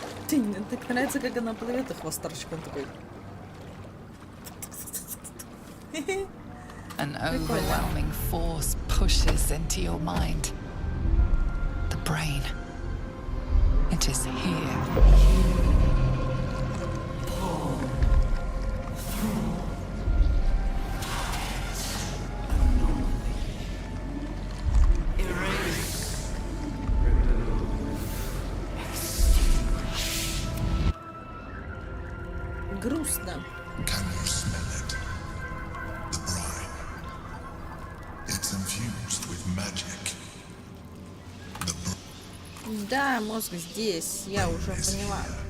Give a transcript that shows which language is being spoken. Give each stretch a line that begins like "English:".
Russian: Мне так нравится, как она плывет, и хвост торчком такой.
English: An overwhelming force pushes into your mind. The brain. It is here.
Russian: Грустно.
English: Can you smell it? The brine. It's infused with magic.
Russian: Да, мозг здесь, я уже поняла.